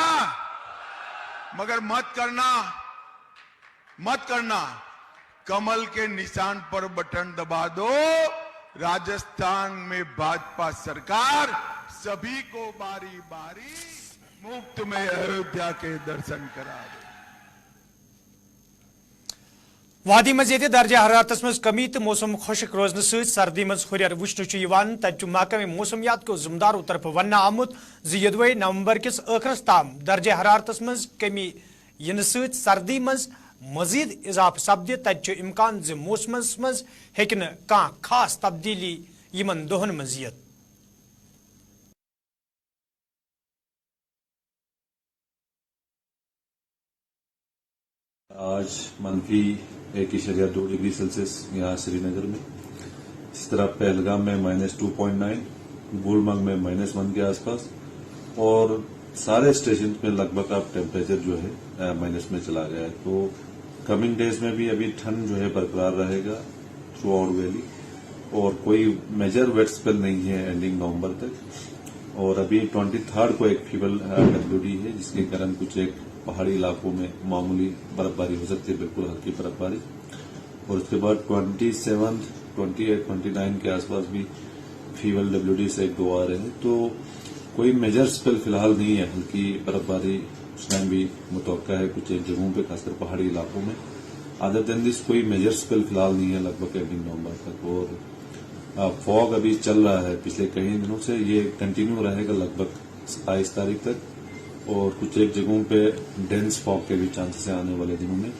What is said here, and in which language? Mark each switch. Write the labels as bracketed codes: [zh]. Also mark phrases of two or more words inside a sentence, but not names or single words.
[hi] मगर मत करना कमल के निशान पर बटन दबा दो, राजस्थान में भाजपा सरकार सभी को बारी बारी मुफ़्त में अयोध्या के दर्शन करा दे. [ks] وادی مزید درجہ حرارتس مز کمی تو موسم خشک روزن سردی مز ہریر وچھن تجہ محکمہ موسمیات کو ذمہ داروں طرف ون آمت زدوے نومبر کس آخرس تام درجہ حرارتس مز کمی ین سردی مز مزید اضافہ سپدِ تجہ امکان موسمس مز ہیکہ کان خاص تبدیلی یمن دہن مز یت۔ [hi] आज मनफ़ी 1.2 डिग्री सेल्सियस यहाँ श्रीनगर में, इस तरह पहलगाम में -2.9, गुलमर्ग में -1 के आस पास, और सारे स्टेशन में लग भग अब टेम्परेचर जो है माइनस में चला गया है. تو [en] coming days [hi] में भी अभी ठंड जो है बरक़रार रहेगा [en] throughout valley, [hi] और कोई [en] major wet spell [hi] नहीं है एंडिंग नवंबर तक. और अभी 23 को एक [en] feeble WD [hi] है, जिस के कारन कुछ एक पहाड़ी इलाक़ों में मामूली बर्फ़ बारी हो सकती है, बिल्कुल हल्की बर्फ़ बारी. और इस के बाद 27, 28, 29 के आस पास भी [en] feeble WD [hi] से 1-2 आ रहे हैं. तो कोई [en] major spell [hi] फ़िलहाल नहीं है, हल्की बर्फ़ बारी कुछ टाइम भी मुतवक्का है कुछ एक जगहों पे, खासकर पहाड़ी इलाकों में। [en] other than this [hi] कोई [en] major spell [hi] फिलहाल नहीं है लगभग एंडिंग नवंबर तक। और फॉग अभी चल रहा है पिछले कई दिनों से, ये कंटिन्यू रहेगा लगभग 27 तारीख तक। और कुछ एक जगहों पे [en] dense fog [hi] के भी चांसेस हैं आने वाले दिनों में।